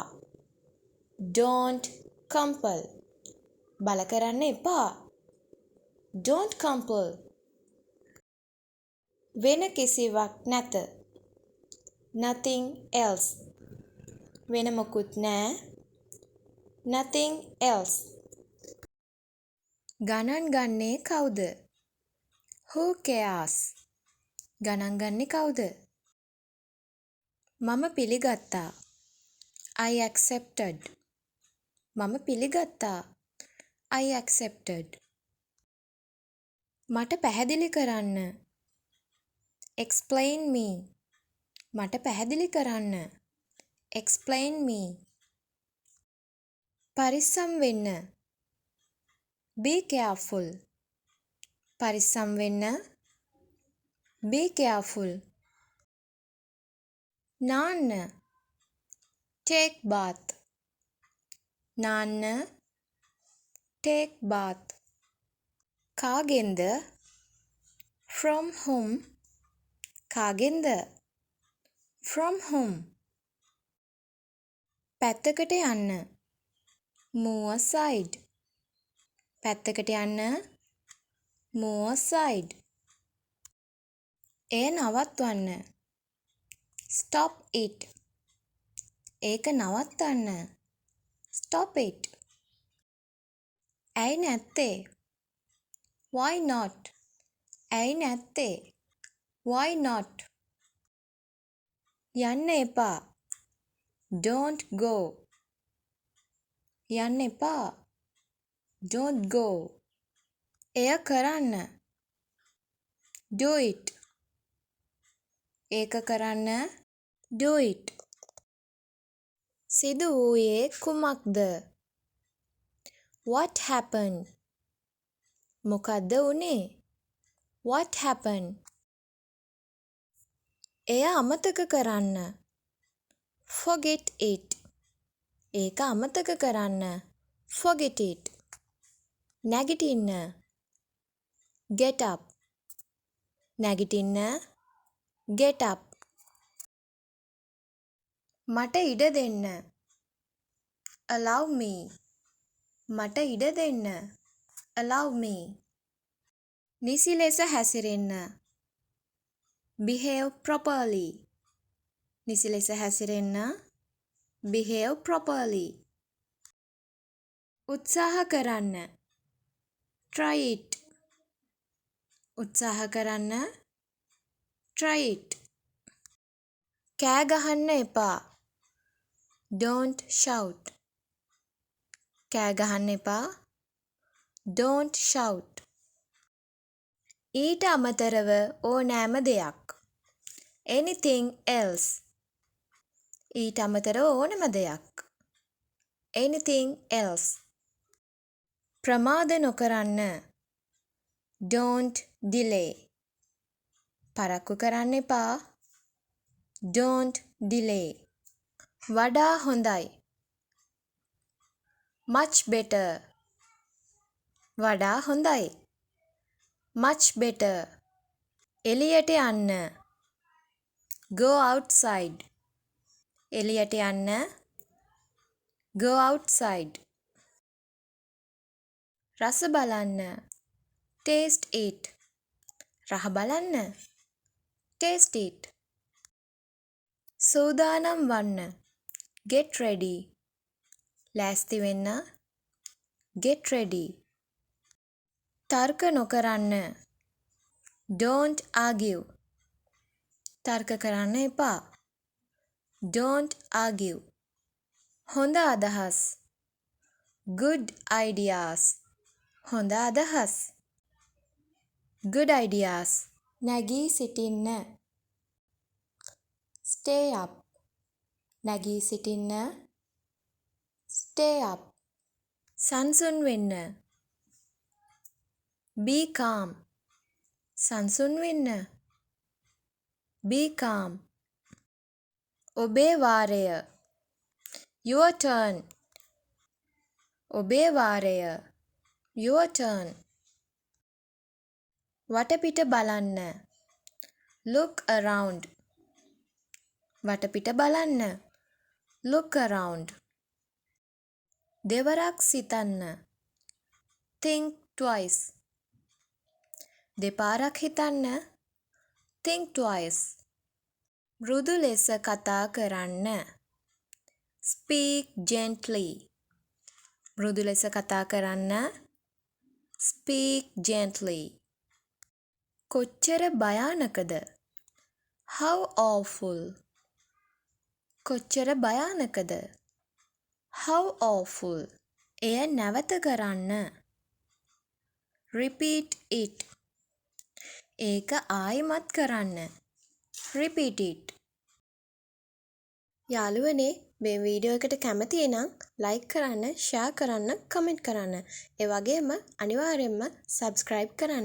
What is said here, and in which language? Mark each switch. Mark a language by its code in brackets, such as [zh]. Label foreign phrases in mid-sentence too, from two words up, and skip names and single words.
[en] Don't compel. [si] බල කරන්න එපා. [en] Don't compel. [si] වෙන කිසිවක් නැත. [en] Nothing else. [si] වෙන මොකුත් නැහැ. [en] Nothing else. [si] ගණන් ගන්නේ කවුද? [en] Who cares? [si] ගණන් ගන්නේ කවුද? මම පිළිගත්තා. [en] I accepted. [si] මම පිළිගත්තා. [en] I accepted. [si] මට පැහැදිලි කරන්න. [en] Explain me. [si] මට පැහැදිලි කරන්න. [en] Explain me. [si] පරිස්සම් වෙන්න. [en] Be careful. [si] පරිස්සම් වෙන්න. [en] Be careful. [si] නාන්න. [en] Take bath. [si] නාන්න. [en] Take bath. [si] කාගෙන්ද? [en] From whom? [si] කාගෙන්ද? [en] From whom? [si] පැත්තකට යන්න. [en] Move aside. [si] පැත්තකට යන්න. [en] Move aside. [si] එය නවත්වන්න. [en] Stop it. [si] ඒක නවත්තන්න. [en] Stop it. [si] ඇයි නැත්තේ? [en] Why not? [si] ඇයි නැත්තේ? [en] Why not? [si] යන්න එපා. [en] Don't go. [si] යන්න එපා. [en] Don't go. [si] එය කරන්න. [en] Do it. [si] ඒක කරන්න. [en] Do it. [si] සිදු වූයේ කුමක්ද? [en] What happened? [si] මොකද්ද වුනේ? [en] What happened? [si] එය අමතක කරන්න. [en] Forget it. [si] ඒක අමතක කරන්න. [en] Forget it. [si] නැගිටින්න. [en] Get up. [si] නැගිටින්න. [en] Get up. [si] මට ඉඩ දෙන්න. [en] Allow me. [si] මට ඉඩ දෙන්න. [en] Allow me. [si] නිසි ලෙස හැසිරෙන්න. [en] Behave properly. [si] නිසි ලෙස හැසිරෙන්න. [en] Behave properly. [si] උත්සාහ කරන්න. [en] Try it. [si] උත්සාහ කරන්න. [en] Try it. [si] කෑ ගහන්න එපා. [en] Don't shout. [si] කෑ ගහන්න එපා. [en] Don't shout. [si] ඊට අමතරව ඕනෑම දෙයක්. [en] Anything else. [si] ඊට අමතරව ඕනෑම දෙයක්. [en] Anything else. [si] ප්‍රමාද නොකරන්න. [en] Don't delay. [si] පරක්කු කරන්න එපා. [en] Don't delay. [si] වඩා හොඳයි. [en] Much better. [si] වඩා හොඳයි. [en] Much better. [si] එළියට යන්න. [en] Go outside. [si] එළියට යන්න. [en] Go outside. [si] රස බලන්න. [en] Taste it. [si] රහ බලන්න. [en] Taste it. [si] සූදානම් වන්න. [en] Get ready. [si] ලෑස්ති වෙන්න. [en] Get ready. [si] තර්ක නොකරන්න. [en] Don't argue. [si] තර්ක කරන්න එපා. [en] Don't argue. [si] හොඳ අදහස්. [en] Good ideas. [si] හොඳ අදහස්. [en] Good ideas. [si] නැගී සිටින්න. [en] Stay up. [si] නැගී සිටින්න. [en] Stay up. [si] සංසුන් වෙන්න. [en] Be calm. [si] සංසුන් වෙන්න. [en] Be calm. [si] ඔබේ වාරය. [en] Your turn. [si] ඔබේ වාරය. [en] Your turn. [si] වටපිට බලන්න. [en] Look around. [si] වටපිට බලන්න. [en] Look around. [si] දෙවරක් සිතන්න. [en] Think twice. [si] දෙපාරක් හිතන්න. [en] Think twice. [si] මෘදු ලෙස කතා කරන්න. [en] Speak gently. [si] මෘදු ලෙස කතා කරන්න. [en] Speak gently. [si] කොච්චර භයානකද? [en] How awful. [si] කොච්චර භයානකද? [en] How awful. [si] එය නැවත කරන්න. [en] Repeat it. [si] ඒක ආයිමත් කරන්න. [en] Repeat it. [si] යාළුවනේ මේ වීඩියෝ එකට කැමති නම් ලයික් කරන්න, ෂෙයා කරන්න, කමෙන්ට් කරන්න. ඒ වගේම අනිවාර්යයෙන්ම subscribe කරන්න.